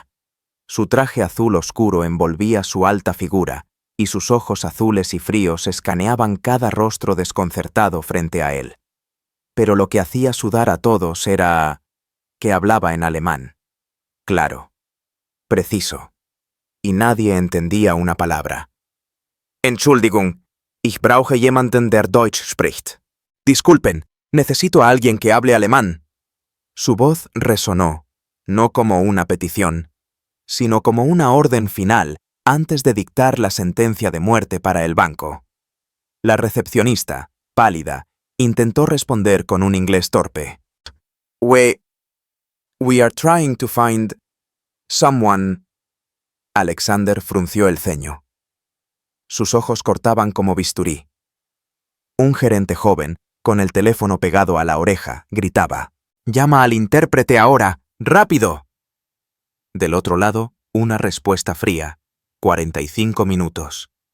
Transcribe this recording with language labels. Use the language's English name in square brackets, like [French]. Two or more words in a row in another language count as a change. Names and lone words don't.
[Spanish] Su traje azul oscuro envolvía su alta figura, y sus ojos azules y fríos escaneaban cada rostro desconcertado frente a él. Pero lo que hacía sudar a todos era que hablaba en alemán. Claro, preciso, y nadie entendía una palabra. [German] Entschuldigung, ich brauche jemanden, der Deutsch spricht. [Spanish] Disculpen, necesito a alguien que hable alemán. Su voz resonó, no como una petición, sino como una orden final antes de dictar la sentencia de muerte para el banco. La recepcionista, pálida, intentó responder con un inglés torpe. [English] We are trying to find someone. [Spanish] Alexander frunció el ceño. Sus ojos cortaban como bisturí. Un gerente joven, con el teléfono pegado a la oreja, gritaba: «¡Llama al intérprete ahora! ¡Rápido!». Del otro lado, una respuesta fría: 45 minutos.